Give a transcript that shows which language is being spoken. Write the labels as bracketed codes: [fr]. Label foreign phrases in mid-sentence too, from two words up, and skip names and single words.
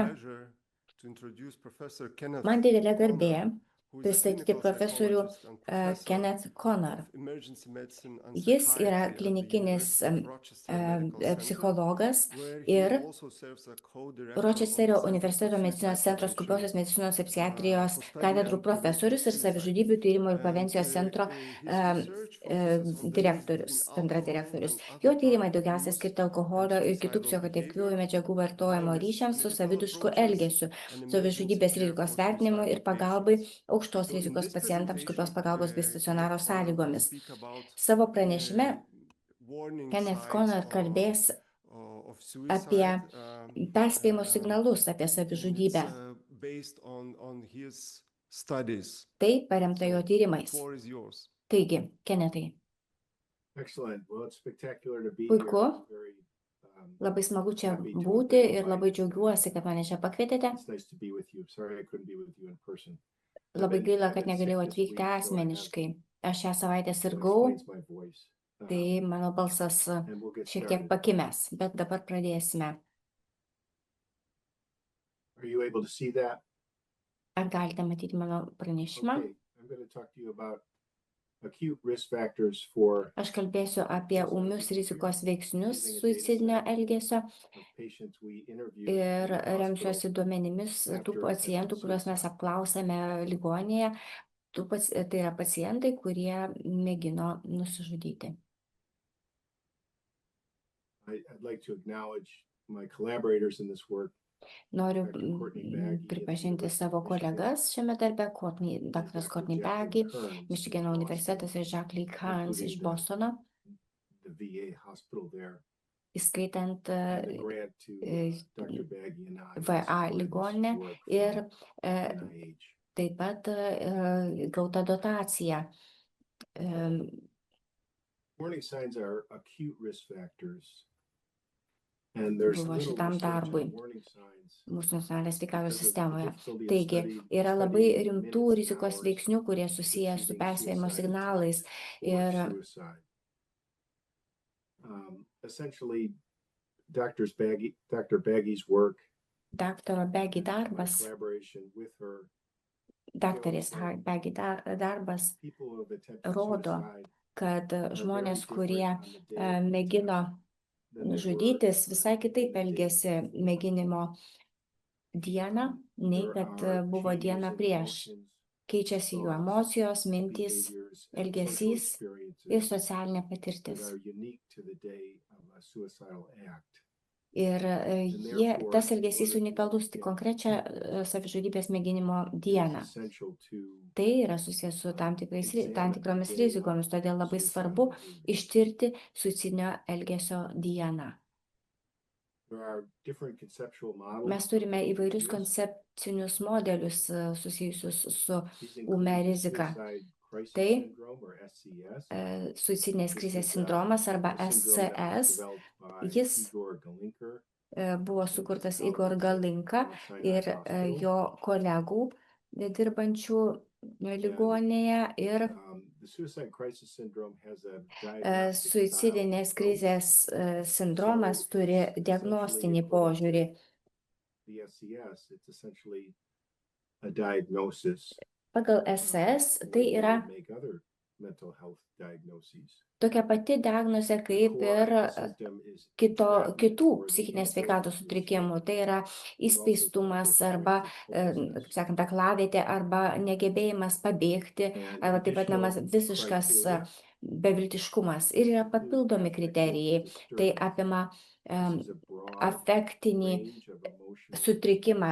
[en] pleasure to introduce Professor Kenneth [lt] Man didelė garbė [en] Conner, who is a [lt] pristatyti [en] clinical [lt] profesorių [en] psychologist and professor Kenneth Conner. of emergency medicine and [lt] Jis yra [en] psychiatry at the [lt] klinikinis [en] University of Rochester Medical Center, [lt] psichologas [en] where he [lt] ir [en] also serves as co-director of the [lt] Ročesterio [en] Center for [lt] universiteto medicinos [en] Suicide [lt] centro [en] Prevention, [lt] skubiosios medicinos ir psichiatrijos [en] for study [lt] katedrų [en] and [lt] profesorius [en] prevention of [lt] ir [en] suicide. [lt] savižudybių tyrimo ir [en] And [lt] prevencijos centro [en] his research focuses on the link [lt] direktorius, [en] between [lt] bendradirektorius. [en] alcohol and [lt] Jo [en] other [lt] tyrimai [en] drug [lt] daugiausia [en] abuse [lt] skirti alkoholio [en] and [lt] ir kitų [en] suicidal [lt] psichoaktyviųjų [en] behavior, [lt] medžiagų vartojimo [en] high-risk [lt] ryšiams su [en] clinical [lt] savidušku [en] approaches, [lt] elgesiu, [en] and emergency [lt] savižudybės [en] care [lt] rizikos [en] for [lt] vertinimui ir [en] suicidal [lt] pagalbai [en] patients. [lt] aukštos [en] So in [lt] rizikos [en] this [lt] pacientams skubios [en] presentation, [lt] pagalbos bei Kenneth stacionaro [en] Conner will [lt] sąlygomis. [en] speak about [lt] Savo pranešime [en] warning Kenneth signs [lt] Conner kalbės [en] of [lt] apie [en] suicide. [lt] perspėjimo signalus apie [en] And it's [lt] savižudybę. [en] based on his studies. [lt] Tai paremta jo [en] So the [lt] tyrimais. [en] floor is yours. [lt] Taigi, Kennethai, [en] Excellent. Well, it's spectacular to be [lt] puiku, [en] here. Very, [lt] labai smagu čia [en] happy to have [lt] būti [en] been [lt] ir labai [en] invited [lt] džiaugiuosi, kad mane čia pakvietėte. [en] It's nice to be with you. Sorry I couldn't be with you in person. [lt] Labai gaila, kad [en] I've been [lt] negalėjau [en] sick this [lt] atvykti [en] week, so I have- [lt] asmeniškai. Aš šią savaitę [en] so it [lt] sirgau, [en] explains my voice. [lt] tai mano balsas [en] And we'll get [lt] šiek tiek [en] started. [lt] pakimęs, bet dabar pradėsime. [en] Are you able to see that? [lt] Ar galite matyti mano pranešimą? [en] Okay. I'm going to talk to you about acute risk factors for [lt] Aš kalbėsiu apie ūmius rizikos veiksnius suicidinio elgesio [en] of patients we interviewed [lt] ir [en] in the hospital. [lt] remsiuosi duomenimis tų pacientų, kuriuos mes apklausėme ligoninėje. Tai yra pacientai, kurie mėgino nusižudyti. [en] I'd like to acknowledge my collaborators in this work. [lt] Noriu Dr. Courtney Baggy pripažinti [en] at the [lt] savo [en] University of [lt] kolegas šiame darbe, dr. Courtney Baggy, Kearns Michigano [en] in [lt] universitetas ir Jacques Kearns iš [en] including [lt] Bostono, [en] the VA hospital there. [lt] įskaitant [en] And the grant to Dr. Baggy and I VA supported this [lt] ligoninę [en] work [lt] ir [en] from NIH. [lt] taip pat gauta dotacija. [en] Warning signs are acute risk factors. And there's [lt] Buvo [en] little [lt] šitam [en] research [lt] darbui [en] on warning signs. [lt] mūsų nacionalinės sveikatos [en] because of the [lt] sistemoje. [en] difficulty of [lt] Taigi, yra labai [en] studying [lt] rimtų [en] minutes and [lt] rizikos [en] hours [lt] veiksnių, kurie susiję su [en] preceding [lt] perspėjimo [en] suicide [lt] signalais. [en] attempt or [lt] Ir [en] suicide. Essentially, Dr. Baggy's work, [lt] daktaro Baggy [en] my [lt] darbas, [en] collaboration with her, [lt] daktarės Baggy darbas [en] people who have attempted [lt] rodo, [en] suicide [lt] kad [en] are very [lt] žmonės, [en] different [lt] kurie [en] on the day of the [lt] mėgino [en] attempt than they were [lt] žudytis, visai [en] on [lt] kitaip [en] the day [lt] elgėsi [en] before. [lt] mėginimo dieną, nei [en] There [lt] kad [en] are [lt] buvo [en] changes [lt] diena [en] in [lt] prieš. [en] emotions, [lt] Keičiasi jų [en] thoughts, [lt] emocijos, mintys, [en] behaviors, and social [lt] elgesys ir [en] experiences [lt] socialinė [en] that [lt] patirtis. [en] are unique to the day of a suicidal act. [lt] Ir [en] therefore, [lt] tas [en] in [lt] elgesys [en] order to [lt] unikalus tik [en] get- [lt] konkrečią savižudybės mėginimo [en] It is [lt] dieną. [en] essential to [lt] Tai yra susijęs su tam tikromis [en] examine the [lt] rizikomis, todėl labai [en] suicidal [lt] svarbu [en] behavior. [lt] ištirti suicidinio elgesio dieną. [en] There are different conceptual models [lt] Mes turime [en] of [lt] įvairius [en] risk. [lt] koncepcinius modelius susijusius su [en] These [lt] ūmia [en] include the [lt] rizika. [en] suicide crisis [lt] Tai, [en] syndrome, or SCS. [lt] Suicidinės [en] This [lt] krizės [en] is [lt] sindromas arba [en] a syndrome that was SCS. developed by [lt] Jis Igor Galinker buvo sukurtas [en] out [lt] Igor [en] at [lt] Galinka Mount Sinai ir [en] Hospital. [lt] jo kolegų dirbančių ligoninėje ir [en] The suicide crisis syndrome has a diagnostic [lt] suicidinės [en] style [lt] krizės sindromas turi diagnostinį požiūrį. [en] The SCS, it's essentially a diagnosis. [lt] Pagal SS tai [en] Like [lt] yra [en] they make other mental health diagnoses. [lt] tokia pati diagnozė [en] The [lt] kaip [en] core [lt] ir [en] of the symptom is [lt] kitų [en] entrapment or the [lt] psichinės [en] mental [lt] sveikatos sutrikimų. Tai yra įspeistumas arba, kaip sakant, aklavietė arba negebėjimas pabėgti, arba taip vadinamas visiškas beviltiškumas. Ir yra papildomi kriterijai. Tai apima afektinį sutrikimą.